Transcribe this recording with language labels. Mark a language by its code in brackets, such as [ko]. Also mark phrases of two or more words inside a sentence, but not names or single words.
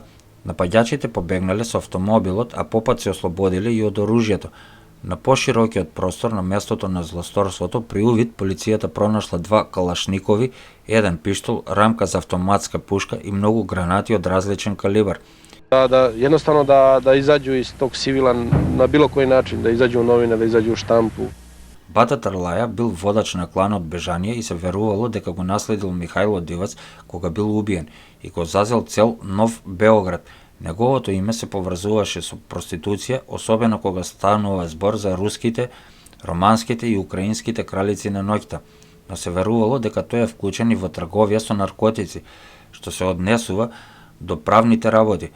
[mk] Напаѓачите побегнале со автомобилот, а попат се ослободиле и од оружјето. На поширокиот простор на местото на злосторството при увид полицијата пронашла 2 калашникови, 1 пиштол, рамка за автоматска пушка и многу гранати од различен калибар. [sr] Jednostavno da izađu iz tog civila na bilo koji način, da izađu u novine, da izađu u štampu. [mk] Бата Трлаја бил водач на кланот Бежанија и се верувало дека го наследил Михајло Дивац кога бил убиен и го зазел цел Нов Београд. Неговото име се поврзуваше со проституција, особено кога станува збор за руските, романските и украинските кралици на ноќта, но се верувало дека тој е вклучен и во трговија со наркотици, што се однесува до правните работи.